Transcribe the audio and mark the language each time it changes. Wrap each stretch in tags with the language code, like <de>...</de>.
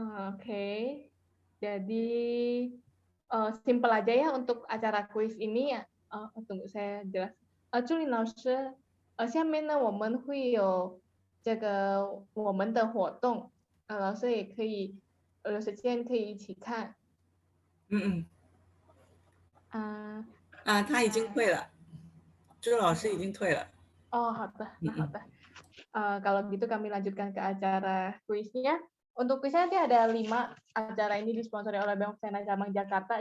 <id>Oke, jadi simple aja ya untuk acara kuis ini ya. Tunggu saya jelas.</id> <zh>朱琳老师，下面呢我们会有这个我们的活动，老师也可以有时间可以一起看。他已经退了，朱老师已经退了。好的，nah好的。</zh> <id>Kalau gitu kami lanjutkan ke acara kuisnya. Untuk kuisnya nanti ada 5 acara ini disponsori oleh Bank of China Cabang Jakarta.</id>